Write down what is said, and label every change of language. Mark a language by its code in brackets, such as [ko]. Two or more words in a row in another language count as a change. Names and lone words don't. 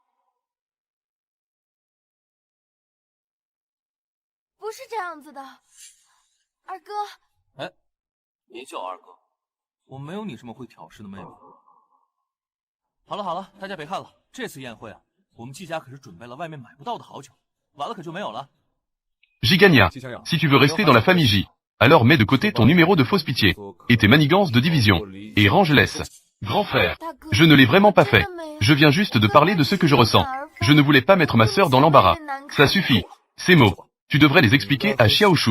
[zh] 不是这样子的，二哥。哎，别叫二哥，我没有你这么会挑事的妹妹。好了好了，大家别看了，这次宴会啊，我们季家可是准备了外面买不到的好酒，完了可就没有了。 [fr] Gigania, si tu veux rester dans la famille J, alors mets de côté ton numéro de fausse pitié et tes manigances de division, et range-les. Grand frère, je ne l'ai vraiment pas fait. Je viens juste de parler de ce que je ressens. Je ne voulais pas mettre ma sœur dans l'embarras. Ça suffit. Ces mots, tu devrais les expliquer à Xiaoshu.